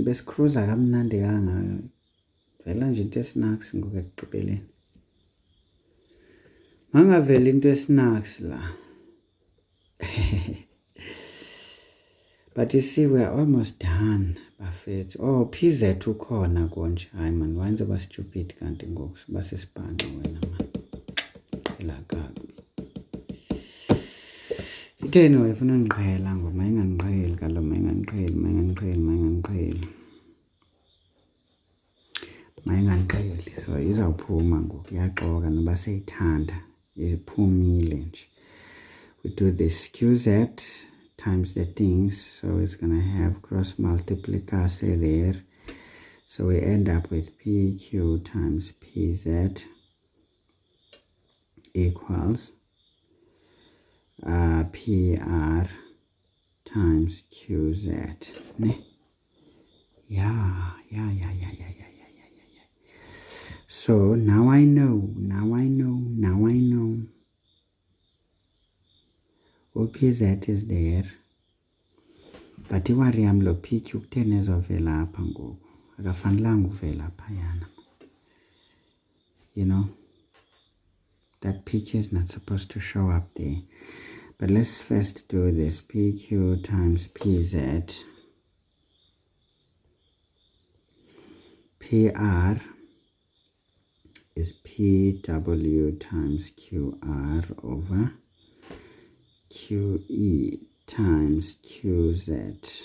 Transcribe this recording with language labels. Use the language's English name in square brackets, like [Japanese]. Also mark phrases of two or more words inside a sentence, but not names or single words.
[English] Best cruiser [Xhosa] kamnandi kanga. Vela nje into snacks ngoku ekugqibeleni. Mangavela into snacks la. [English] But you see, we're almost done. [Xhosa] bafethu. Oh, PZ ukhona konje. Hayi man, wenze ba stupid kanti ngoku basesibhanqa wena man. Phela kabi. Itheni wefuna undiqhela ngoku mayingandiqheli kaloku mayingandiqheli. So izawuphuma ngoku iyaxoka noba seyithanda iphumile nje. [English] We do this QZ times the things, so it's going to have cross multiplicity there. So we end up with PQ times PZ equals PR times QZ. Ne? Yeah. So now I know. OPZ is there. [Xhosa] But iwari yam lo PQ kutheni ezovela apha ngoku. Akafanelanga uvela phayana. [English] You know, that PQ is not supposed to show up there. But let's first do this. PQ times PZ. PR is PW times QR over QE times QZ.